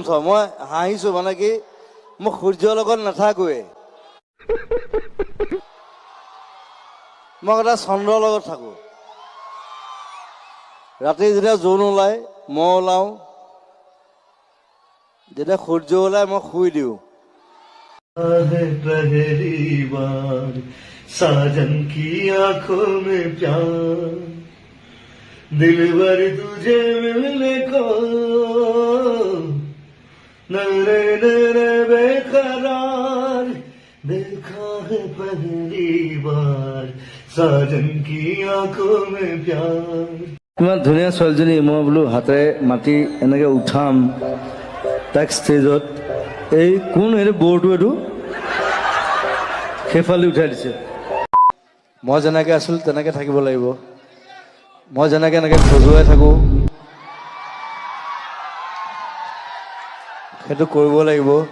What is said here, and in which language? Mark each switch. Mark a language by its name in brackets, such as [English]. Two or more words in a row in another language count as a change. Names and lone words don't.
[Assamese] মই হাঁহিছো, মানে কি মোক সূৰ্যৰ লগত নাথাকোৱে, মই এটা চন্দ্ৰৰ লগত থাকো। ৰাতি যেতিয়া জোন ওলাই মই ওলাও, যেতিয়া সূৰ্য ওলাই মই শুই দিওঁ। [Hindi] पहली बार साजन की आंखों में प्यार, दिलबर तुझे मिलने को नरे नरे बेकरार, देखा है पहली बार साजन की आंखों में प्यार। [Assamese] ইমান ধুনীয়া ছোৱালীজনী, মই বোলো হাতেৰে মাতি এনেকে উঠাম তাক ষ্টেজত। এই কোন এইটো বৰটো, এইটো সেইফালে উঠাই দিছে। মই যেনেকে আছিলো তেনেকে থাকিব লাগিব। মই যেনেকে এনেকে খজুৱাই থাকো সেইটো কৰিব লাগিব।